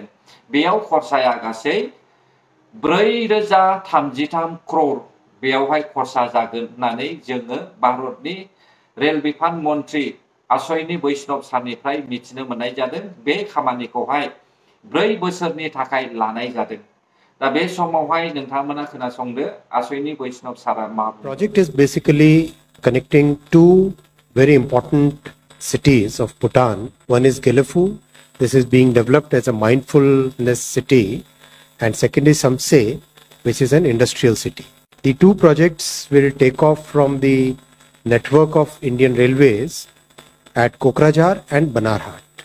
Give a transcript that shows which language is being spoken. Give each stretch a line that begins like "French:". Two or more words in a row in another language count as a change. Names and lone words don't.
Bodo: बेयाव खरसाया गासै 4,033 क्र'र बेयावहाय खरसा जागोन होननानै जोङो भारतनि रेल बिफान मन्त्रि अश्विनी वैष्णव सारनिफ्राय मिथिनो मोननाय जादों। बे खामानिखौहाय 4 बोसोरनि थाखाय लानाय जादों। दा बे समावहाय नोंथांमोना खोनासंदो अश्विनी वैष्णव सारा मा बुंदों।
English: Project is basically connecting two very important cities of Bhutan. One is Gelefu. This is being developed as a mindfulness city, and second is Samse, which is an industrial city. The two projects will take off from the network of Indian Railways at Kokrajhar and Banarhat.